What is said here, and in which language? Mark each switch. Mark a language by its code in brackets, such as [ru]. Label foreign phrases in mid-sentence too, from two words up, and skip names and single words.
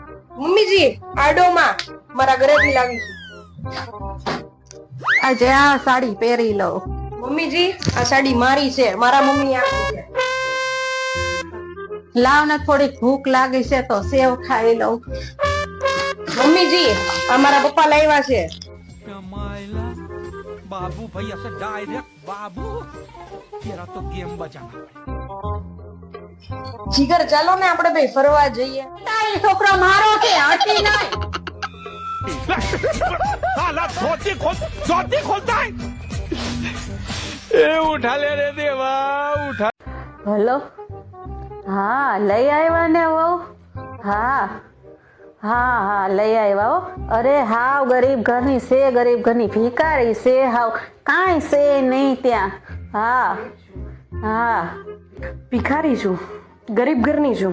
[gu] મમ્મીજી આડોમાં મારા ઘરેથી લાવી છું. આજે આ સાડી પહેરી લઉં. મમ્મીજી આ સાડી મારી છે, મારા મમ્મી આપી છે. લાવ ને થોડીક ભૂખ લાગી છે તો સેવ ખાઈ લઉં. મમ્મીજી આ મારા પપ્પા લાવ્યા છે. [hi] मायला बाबू भाई ऐसे डायरेक्ट बाबू तेरा तो गेम बजाना [gu] જીગર ચાલો ને આપણે ભાઈ ફરવા જઈએ. તારી છોકરો મારો છે, હટી નહીં. [hi] साला धोती खोलता है ए उठा ले रे देवा उठा. [gu] હલો, હા લઈ આવ્યા ને વહુ? હા હા હા લઈ આવ્યા હો. અરે હાવ ગરીબ ઘરની છે, ગરીબ ઘરની ભિખારી છે, હાવ કાંઈ છે નહીં ત્યાં. હા હા ભિખારી છું, ગરીબ ઘરની છું.